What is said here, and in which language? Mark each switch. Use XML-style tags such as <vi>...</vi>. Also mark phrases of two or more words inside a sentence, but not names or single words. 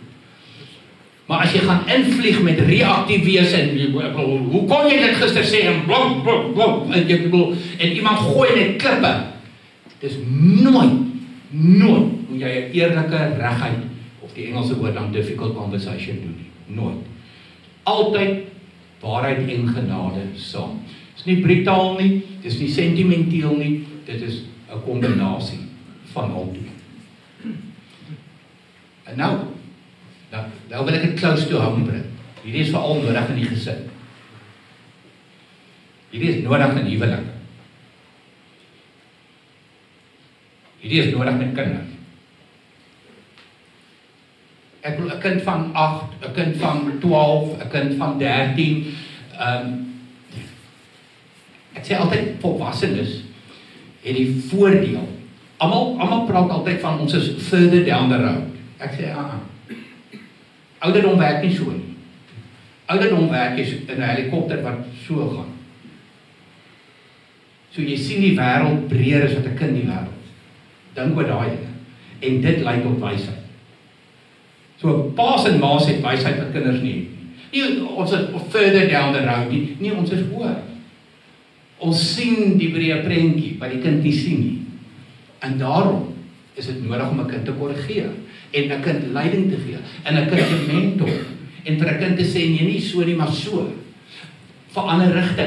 <af>Maar as jy gaan invlieg met reaktief wees en hoe kon jy dit gister sê en blok blok blok en iemand gooi net klippe. Dis nooit hoe jy 'n eerlike regheid of die Engelse woord dan</af> <en>difficult conversation</en> <af>doen nie. Nooit. Altyd waarheid en genade saam. Dis nie brutaal nie, dis nie sentimenteel nie, dit is 'n kombinasie van al twee. En nou wil ek dit</af> <en>close to home</en> <af>bring. Hierdie is veral nodig in die gesin. Hierdie is nodig in huwelike. Hierdie is nodig met kinders. Ek bedoel, 'n kind van 8, 'n kind van 12, 'n kind van 13. Ek sê altyd volwassenes het die voordeel. Almal praat altyd van ons is</af> <en>further down the road.</en> <af>Ek sê ouderdom werk nie so nie. Ouderdom werk is in 'n helikopter wat so gaan. So jy sien die wêreld breër as wat 'n kind die wêreld. Dink oor daai dinge. En dit lei tot wysheid. So pa's en ma's het wysheid wat kinders nie het nie. Nie ons is</af> <en>further down the road</en> <af>nie. Nee, ons is hoër. Ons sien die breë prentjie wat die kind nie sien nie. En daarom is dit nodig om 'n kind te korrigeer en 'n kind leiding te gee en 'n kind te mentor en vir 'n kind te sê nee, nie so nie, maar so. Verander rigting.</af>